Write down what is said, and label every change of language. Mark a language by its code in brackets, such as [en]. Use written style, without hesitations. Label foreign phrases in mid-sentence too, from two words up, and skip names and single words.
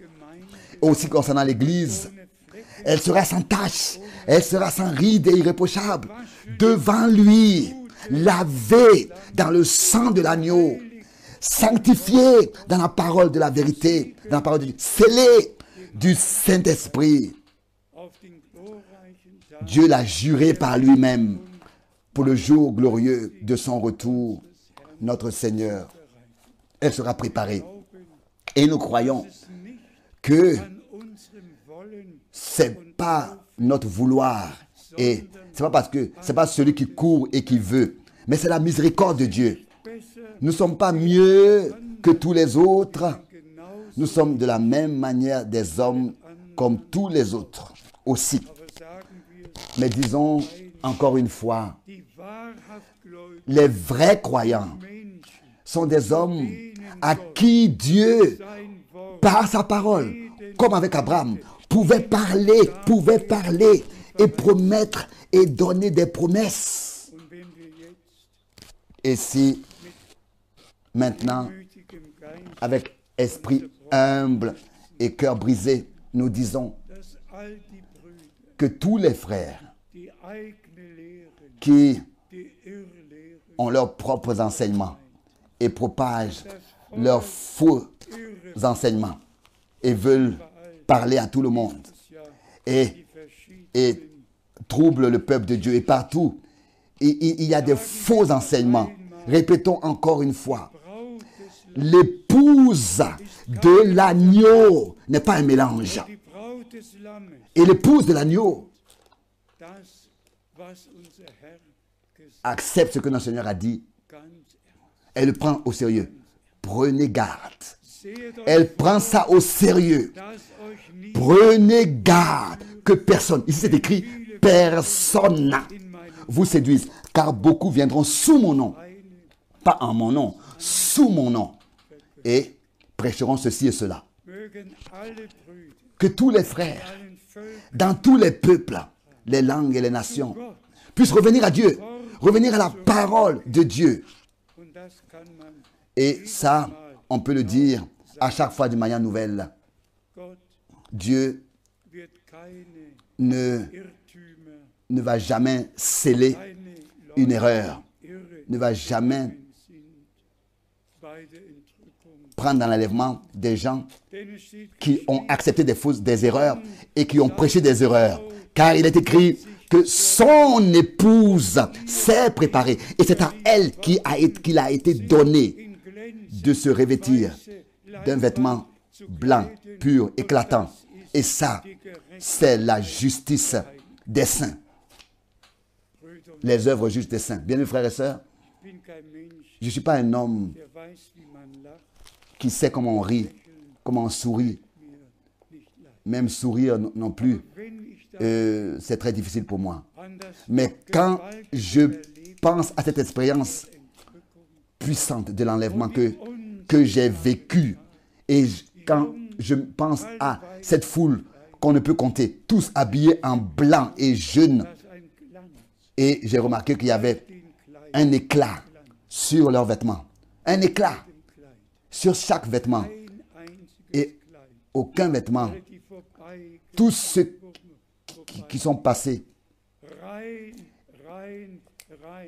[fr] Aussi concernant l'Église, elle sera sans tache, elle sera sans ride et irréprochable. Devant lui, lavée dans le sang de l'agneau, sanctifiée dans la parole de la vérité, dans la parole de Dieu, scellée du Saint-Esprit. [de] auf den glorreichen Tag [fr] Dieu l'a juré par lui-même pour le jour glorieux de son retour, notre Seigneur. Elle sera préparée. Et nous croyons que [de] an unserem Wollen [fr] c'est pas notre vouloir et c'est pas parce que c'est pas celui qui court et qui veut, mais c'est la miséricorde de Dieu. besser Nous ne sommes pas mieux que tous les autres. genauso, Nous sommes de la même manière des hommes comme tous les autres aussi. [de] aber sagen wir, [fr] Mais disons encore une fois, [de] die wahrhaft gläubigen [fr] les vrais croyants Menschen sont des hommes à qui Dieu, [de] sein Wort [fr] par sa parole, comme avec Abraham, pouvait parler et promettre et donner des promesses. [de] und wenn wir jetzt [fr] Et si maintenant, [de] gütigem Geist [fr] avec esprit humble et cœur brisé, nous disons [de] dass all die Brüder, [fr] que tous les frères [de] die eigene Lehren, qui die Irrlehren, [fr] ont leurs propres enseignements et propagent das leurs faux irre enseignements et veulent parler à tout le monde ja et, [de] die verschiedenen [fr] et troublent le peuple de Dieu. Et partout, il y a des faux enseignements. Répétons encore une fois. [de] Braut des [fr] L'épouse de l'agneau n'est pas un mélange. [de] die Braut des Lammes, [fr] Et l'épouse de l'agneau [de] das, was unser Herr gesagt [fr] accepte ce que notre Seigneur a dit. [de] ganz ernst. [fr] Elle le prend au sérieux. Prenez garde. [de] Seht euch [fr] Elle prend ça au sérieux. [de] dass euch nicht [fr] Prenez garde que personne, ici c'est écrit, personne [de] in meinem [fr] vous séduise. Car beaucoup viendront sous mon nom. eine Pas en mon nom, sous mon nom. Et prêcheront ceci et cela. [de] mögen alle Brüder, [fr] Que tous les frères, [de] allen Völkern [fr] dans tous les peuples, les langues et les nations, puissent revenir à Dieu, revenir à la parole de Dieu. [de] und das kann man [fr] Et ça, on peut le dire à chaque fois d'une manière nouvelle. Gott Dieu [de] wird keine [fr] ne, Irrtümer, ne va jamais sceller keine une Leute erreur, irre ne va jamais [de] sind bei der Entrückung. [fr] prendre dans l'enlèvement des gens [de] Denn es steht [fr] qui ont accepté des erreurs et qui ont prêché des erreurs. Car il est écrit que son épouse s'est préparée et c'est à elle qu'il a été donné [de] in Glänze [fr] de se revêtir d'un vêtement blanc, pur, éclatant. Et ça, c'est la justice des saints, Brüder, les œuvres justes des saints. Bien, mes frères et sœurs, [de] ich bin kein Mensch, [fr] je ne suis pas un homme [de] der weiß, wie man lacht, [fr] qui sait comment on rit, comment on sourit. [de] mir nicht leid. [fr] Même sourire non plus, [de] Wenn ich da [fr] c'est très difficile pour moi. [de] an das [fr] Mais quand gewaltige je Erleben pense à cette expérience [de] der Entrückung [fr] puissante de l'enlèvement que j'ai vécu, et quand je pense à cette foule qu'on ne peut compter, tous habillés en blanc et jaune, [de] dass ein Glanz [fr] et j'ai remarqué qu'il y avait [de] den Kleid, [fr] un éclat sur leurs vêtements. Un éclat Kleid, sur chaque vêtement. [de] ein einziges [fr] Et Kleid, aucun vêtement. [de] die vorbei [fr] Tous ceux qui sont passés, [de] rein, rein, rein,